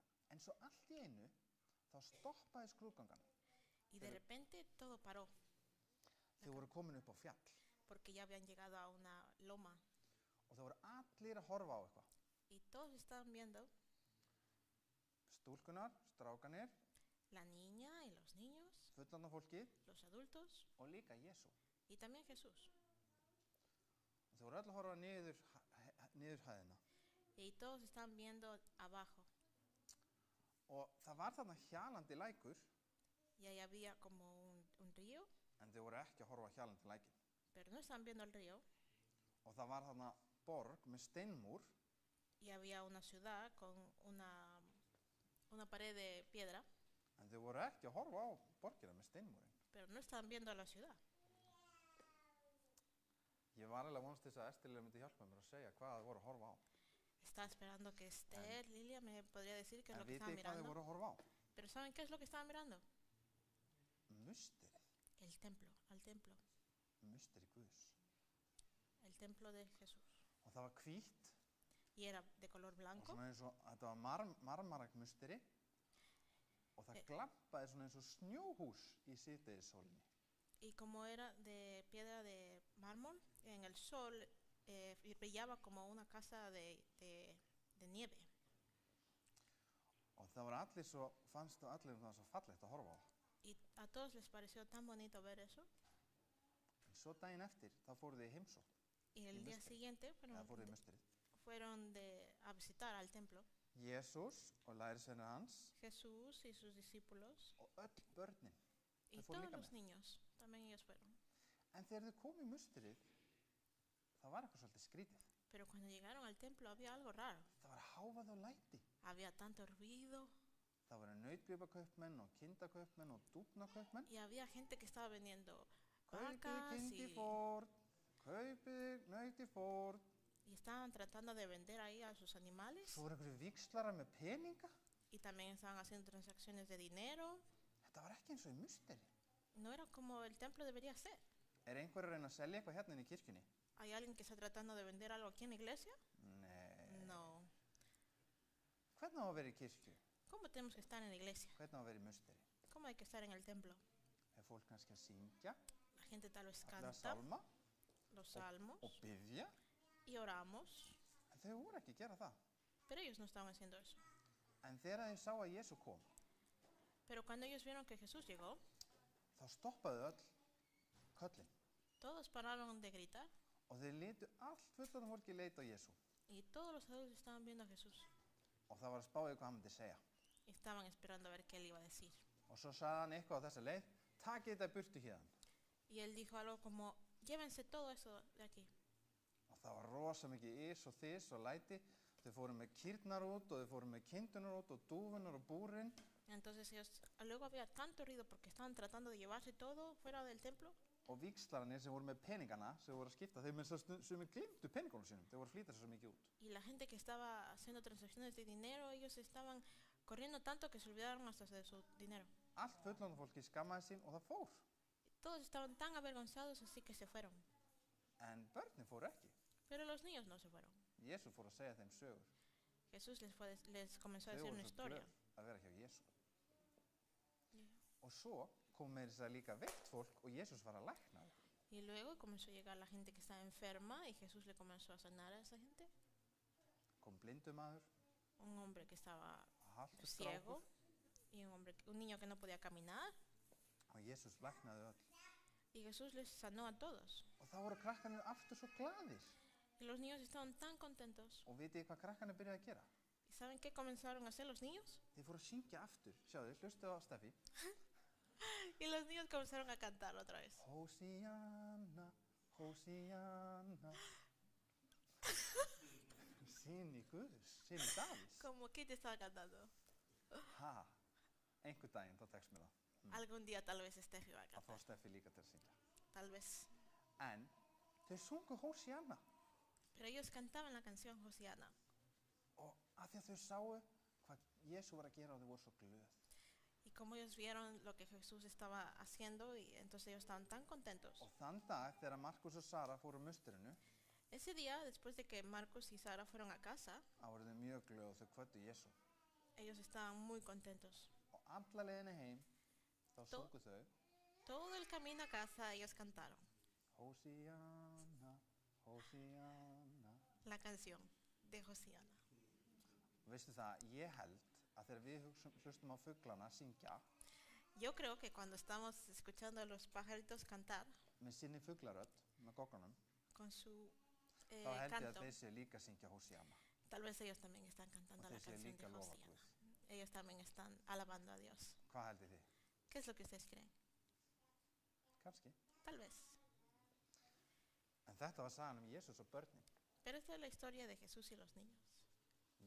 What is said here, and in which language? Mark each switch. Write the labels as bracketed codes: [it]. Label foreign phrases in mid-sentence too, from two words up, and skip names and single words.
[is] En svo allt í einu, þá stoppaði skrúðgangan. [es] Y de repente todo paró, [is] Þau voru komin upp á fjall [es] porque ya habían llegado a una loma. [is] og þau voru allir að horfa á eitthvað. [es] Y todos estaban viendo, [is] Stúlkunar, strákanir, [es] la niña y los niños, [is] fullorðna fólkið [es] los adultos [is] og líka Jesú. [es] y también Jesús. [is] Og þau voru allir að horfa niður hæðina. [es] Y todos estaban viendo abajo. [is] Og það var þarna hjalandi lækur, [es] Y ahí había como un río, [is] en þau voru ekki að horfa á hjalandi lækin. [es] pero no estaban viendo el río. [is] Og það var þarna borg með steinmúr [es] Y había una ciudad con una pared de piedra, [is] en þau voru ekki að horfa á borgina með steinmúrin. [es] pero no estaban viendo a la ciudad. [is] Ég var alveg að vonast þess að Estilia myndi hjálpa mér að segja hvað þau voru að horfa á. [es] Estaba esperando que Esther, Lilia, me podría decir qué es [is] En [es] lo que [is] vitið [es] estaban [is] þið hvað þau [es] mirando. [is] voru að horfa á? [es] Pero ¿saben qué es lo que estaban mirando? [is] Musterið. [es] El templo, al templo, [is] Musteri Guðs. [es] el templo de Jesús. [is] Og það var hvítt [es] Y era de color [is] og [es] blanco [is] svona eins og, þetta var marmarak musteri og það glampaði svona eins og snjóhús í síðdegissólinni. [es] y como era de piedra de mármol, en el sol brillaba como una casa de nieve. [is] Og það var allir svo, fannst það allir það var svo fallegt að horfa á. [es] Y a todos les pareció tan bonito ver eso. [is] En svo daginn eftir, þá fóru þið í heimsókn, [es] Y el día siguiente [is] eða fóru þið í musterið. [es] fueron a visitar al templo. [is] Jésús og lærisveinir hans [es] Jesús y sus discípulos [is] og öll börnin. [es] y [is] Þau fóru [es] todos [is] líka [es] los [is] með. [es] niños, también ellos fueron. [is] En þegar þau komu í musterið, það var eitthvað svolítið skrítið. [es] Pero cuando llegaron al templo había algo raro. [is] Það var hávað og læti. [es] Había tanto ruido [is] Það voru nautgripakaupmenn og kindakaupmenn og dúfnakaupmenn. [es] y había gente que estaba vendiendo [is] Kaupið [es] vacas [is] kindi fórn, kaupið nauti fórn. [es] y estaban tratando de vender ahí a sus animales. [is] Svo voru einhverju víxlara með peninga. [es] Y también estaban haciendo transacciones de dinero. [is] Þetta var ekki eins og í musteri. [es] No era como el templo debería ser. [is] Einhver að reyna að selja eitthvað hérna inn í kirkjunni? [es] ¿Hay alguien que está tratando de vender algo aquí en la iglesia? [is] Nei. [es] No. [is] Hvernig á að vera í kirkju? [es] ¿Cómo tenemos que estar en la iglesia? [is] Hvernig á að vera í musteri? [es] ¿Cómo hay que estar en el templo? [is] Er fólk kannski að syngja, [es] La gente tal vez [is] alla [es] canta [is] salma [es] los salmos [is] og biðja? [es] y oramos, [is] En þau voru ekki að gera það. [es] pero ellos no estaban haciendo eso. [is] En þegar þau sá að Jesú kom, [es] Pero cuando ellos vieron que Jesús llegó, [is] þá stoppaðu öll köllin. [es] todos pararon de gritar [is] Og þau litu, allt fullorðna fólki leita á Jesú. [es] y todos los adultos estaban viendo a Jesús [is] Og það var að spáði hvað hann myndi segja. [es] y estaban esperando a ver qué él iba a decir. [is] Og svo sagði hann eitthvað á þessa leið, takið þetta burtu hérna. [es] Y él dijo algo como, llévense todo eso de aquí. [is] Og það var rosa mikið ís og þys og læti. Þau fóru með kýrnar út og þau fóru með kindunar út og dúfunar og búrin. [es] Entonces ellos, luego había tanto ruido porque estaban tratando de llevarse todo fuera del templo. [is] Og víxlararnir sem voru með peningana, sem voru að skipta, þau með sem glimtu peningunum sínum. Þau voru að flýta sér svo mikið út. [es] Y la gente que estaba haciendo transacciones de dinero, ellos estaban corriendo tanto que se olvidaron hasta de su dinero. [is] Allt fullorðna fólki skammaði sín og það fór. [es] Todos estaban tan avergonzados así que se fueron. [is] En börnin fóru ekki. [es] Pero los niños no se fueron. [is] Jesú fór að segja þeim sögur. [es] Jesús les comenzó a [is] Þau [es] decir [is] voru [es] una [is] svo [es] historia. [is] glöð að vera hjá Jesú. Og svo kom með þess að líka veikt fólk og Jesús var að lækna þau. [es] Y luego comenzó a llegar la gente que estaba enferma y Jesús le comenzó a sanar a esa gente. [is] Kom blindumaður, [es] Un hombre que estaba [is] haltur [es] ciego [is] strákur [es] y un niño que no podía caminar. [is] og Jesús læknaði öll. [es] Y Jesús les sanó a todos. [is] Og það voru krakkarnir aftur svo glaðir. [es] Y los niños estaban tan contentos. [is] Og vitið þið hvað krakkarnir byrjaði að gera? [es] ¿Y saben qué comenzaron a hacer los niños? [is] Þeir fóru að syngja aftur. Sjáðu, hlustu á Steffi. [es] Y los niños comenzaron a cantar otra vez. [is] Hósíanna, Hósíanna. Syni Guðs, syni Davís. [es] Como Kitty estaba cantando. Ha, [is] einhver daginn, þá tekst mér það. [es] Algún día tal vez Steffi va a [is] Að fá [es] cantar. [is] Steffi líka til að syngja. [es] Tal vez. [is] En þau sungu Hósíanna. [es] Pero ellos cantaban la canción Hosiana. [is] Og af því að þau sáu hvað Jesú var að gera og þau voru svo glöð. [es] Y como ellos vieron lo que Jesús estaba haciendo, y entonces ellos estaban tan contentos. [is] Og þann dag þegar Markus og Sara fóru á musterinu, [es] Ese día, después de que Marcos y Sara fueron a casa, [is] þá voru þau mjög glöð og þau kvöddu Jesú. [es] ellos estaban muy contentos. [is] Og alla leiðina heim, þá Tó- sungu þau [es] Todo el camino a casa ellos cantaron [is] Hósíanna, Hósíanna. [es] la canción de Hosiana. [is] Og veistu það, ég held að þegar við hlustum á fuglana syngja [es] Yo creo que cuando estamos escuchando a los pajaritos cantar [is] með sinni fuglarödd, með gogganum, [es] con su [is] þá held ég að [es] canto, [is] þeir séu líka að syngja Hósíanna. [es] tal vez ellos también están cantando [is] Og [es] la [is] þeir séu [es] canción [is] líka [es] de [is] að lofa [es] Hosiana. [is] Guð. [es] Ellos también están alabando a Dios. [is] Hvað heldið þið? [es] ¿Qué es lo que ustedes creen? [is] Kannski. [es] Tal vez. [is] En þetta var sagan Jesús og börnin. [es] Pero esta es la historia de Jesús y los niños.